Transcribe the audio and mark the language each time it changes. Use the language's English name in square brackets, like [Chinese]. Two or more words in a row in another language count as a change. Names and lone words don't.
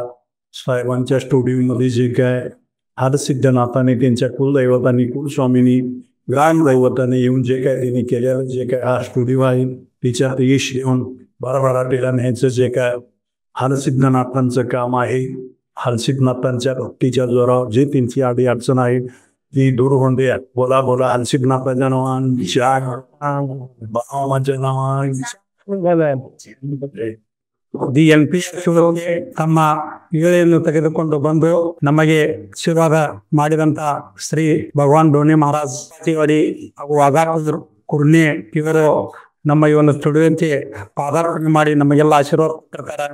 [Marathi] साहेबांच्या स्टुडिओमध्ये जे काय हरसिद्धनाथाने त्यांच्या कुलदैवतांनी कुलस्वामींनी ग्रामदैवताने येऊन जे काय त्यांनी केलेलं जे काय हा स्टुडिओ आहे तिच्यात यश येऊन भरभराटीला न्यायचं जे काय हरसिद्धनाथांचं काम आहे. हरसिद्धनाथांच्या भक्तीच्या जोरावर जे त्यांची आडी अडचण आहे ती दूर होऊन द्या. बोला बोला हरसिद्धनाथाच्या नावांच्या बाबाच्या नावांच्या [Kannada] ದಿ NPR ಶೋಗೆ ತಮ್ಮ ವೇಳೆಯನ್ನು ತೆಗೆದುಕೊಂಡು ಬಂದು ನಮಗೆ ಆಶೀರ್ವಾದ ಮಾಡಿದಂತ ಶ್ರೀ ಭಗವಾನ್ ಡೋನೆ ಮಹಾರಾಜ್ ಪಾಚಿವಾಡಿ ಹಾಗೂ ವಾಘಾಪುರ ಕುರ್ನಿ ಇವರು ನಮ್ಮ ಈ ಒಂದು ಸ್ಟುಡಿಯೋಕ್ಕೆ ಪಾದಾರ್ಪಣೆ ಮಾಡಿ ನಮಗೆಲ್ಲ ಆಶೀರ್ವಾದ ಕೊಟ್ಟಿರ್ತಾರೆ.